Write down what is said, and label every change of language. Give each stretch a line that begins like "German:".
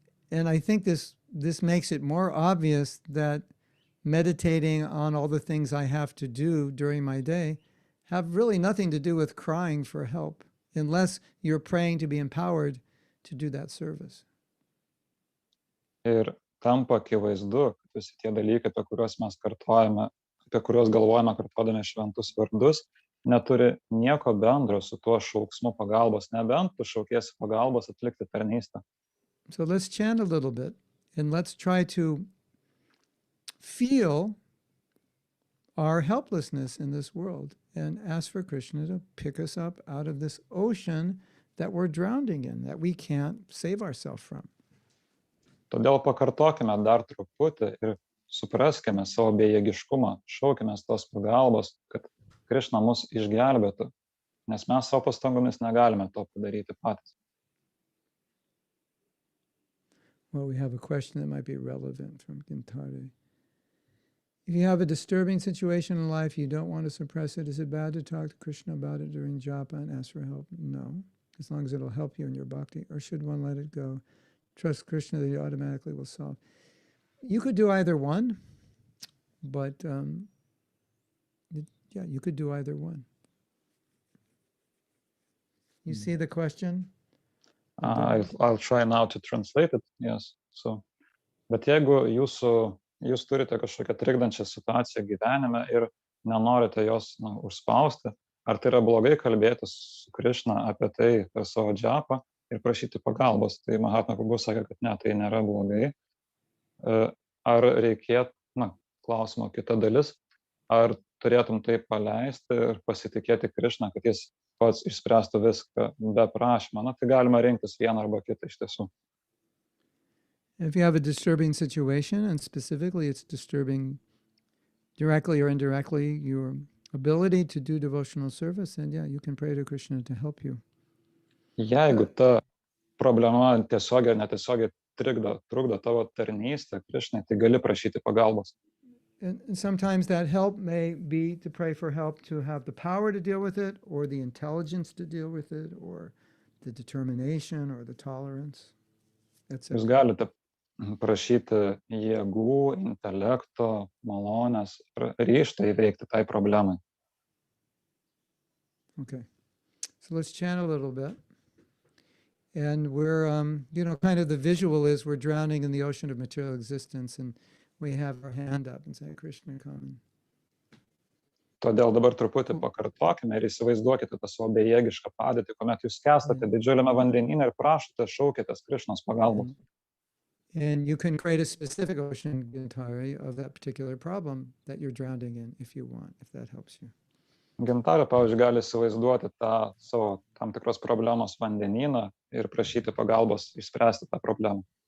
English: And I think this this makes it more obvious that meditating on all the things I have to do during my day have really nothing to do with crying for help, unless you're praying to be empowered to do that service.
Lithuanian: Ir tampa akivaizdu, kad visi tie dalykai, apie kuriuos mes kartojame, apie kuriuos galvojame kartodami šventus vardus, neturi nieko bendro su tuo šauksmu pagalbos, nebent tu šaukiesi pagalbos atlikti tarnystę.
English: So let's chant a little bit and let's try to feel our helplessness in this world and ask for Krishna to pick us up out of this ocean that we're drowning in, that we can't save ourselves from.
Lithuanian: Todėl pakartokime dar truputį ir supraskime savo bejėgiškumą, šaukime tos pagalbos, kad Krishna mus išgelbėtų, nes mes savo pastangomis negalime to padaryti patys.
English: Well, we have a question that might be relevant from Gintare. If you have a disturbing situation in life, you don't want to suppress it, is it bad to talk to Krishna about it during japa and ask for help? No, as long as it'll help you in your bhakti. Or should one let it go? Trust Krishna that he automatically will solve. You could do either one, but yeah, you could do either one. You see the question? I'll try now to translate it, yes.
Lithuanian: So, bet jeigu jūs turite kažkokią trikdančią situaciją gyvenime ir nenorite jos užspausti, ar tai yra blogai kalbėti su Krishna apie tai per savo džapą ir prašyti pagalbos? Tai Mahatma Prabhu sakė, kad ne, tai nėra blogai. Ar reikėtų, klausimo kita dalis, ar turėtum tai paleisti ir pasitikėti Krishna, kad jis pats išspręstų viską be prašymo? Tai galima rinktis vieną arba kitą iš tiesų.
English: If you have a disturbing situation, and specifically it's disturbing directly or indirectly your ability to do devotional service, then yeah, you can pray to Krishna to help you.
Lithuanian: Jeigu ta problema tiesiogiai ar netiesiogiai trukdo tavo tarnystę Krishnai, tai gali prašyti pagalbos.
English: And sometimes that help may be to pray for help to have the power to deal with it, or the intelligence to deal with it, or the determination, or the tolerance, etc.
Lithuanian: Jūs galite prašyti jėgų, intelekto, malonės, ryžto įveikti tai problemai.
English: Okay, so let's chant a little bit. And we're, kind of the visual is we're drowning in the ocean of material existence, and we have our hand up and say, Krishna, come.
Lithuanian: Todėl dabar truputį pakartokime ir įsivaizduokite tą savo bejėgišką padėtį, kuomet jūs skęstate didžiuliame vandenyne ir prašote, šaukitės Krishnos pagalbos.
English: And you can create a specific ocean, Gintare, of that particular problem that you're drowning in, if you want, if that helps you.
Lithuanian: Gintarė, pavyzdžiui, gali įsivaizduoti tą savo tam tikros problemos vandenyną ir prašyti pagalbos išspręsti tą problemą.